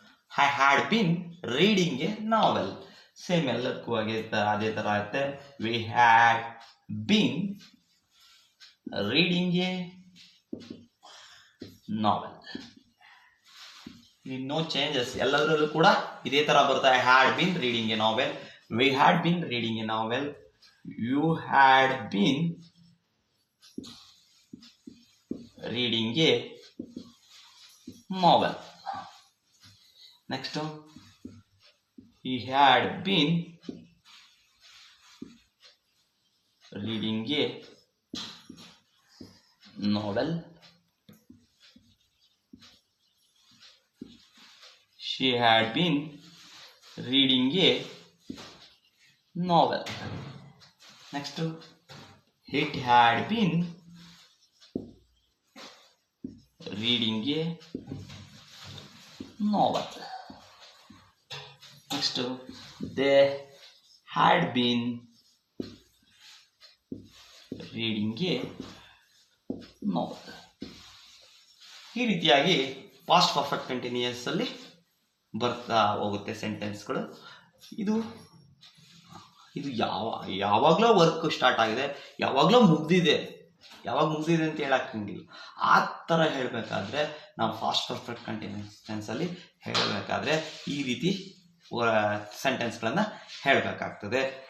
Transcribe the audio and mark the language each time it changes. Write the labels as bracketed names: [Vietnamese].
[English] I had been reading a novel. [Kannada] Same ಎಲ್ಲದಕ್ಕೂ ಅದೇ ತರ ಆಗುತ್ತೆ. [English] We had been reading a novel. [Kannada] No changes, ಎಲ್ಲದರಲ್ಲೂ ಕೂಡ ಇದೇ ತರ ಬರುತ್ತೆ. [English] I had been reading a novel, we had been reading a novel, you had been reading a novel. Next, he had been reading a novel. She had been reading a novel. Next, it had been reading a novel. Next, they had been reading a novel. [Kannada] ಈ ರೀತಿಯಾಗಿ past perfect continuous ಅಲ್ಲಿ ಬರ್ತಾ ಹೋಗುತ್ತೆ ಸೆಂಟೆನ್ಸ್ಗಳು. ಇದು ಇದು ಯಾವಾಗಲೂ work start ಆಗಿದೆ, ಯಾವಾಗಲೂ ಮುಗ್ದಿದೆ, ಯಾವಾಗ ಮುಗ್ದಿದೆ ಅಂತ ಹೇಳಕ್ಕಿಲ್ಲ. ಆ ಥರ ಹೇಳಬೇಕಾದ್ರೆ ನಾವು ಫಾಸ್ಟ್ ಪರ್ಫೆಕ್ಟ್ ಕಂಟಿನ್ಯೂಸ್ ಟೆನ್ಸಲ್ಲಿ ಹೇಳಬೇಕಾದ್ರೆ ಈ ರೀತಿ ಸೆಂಟೆನ್ಸ್ಗಳನ್ನು ಹೇಳಬೇಕಾಗ್ತದೆ.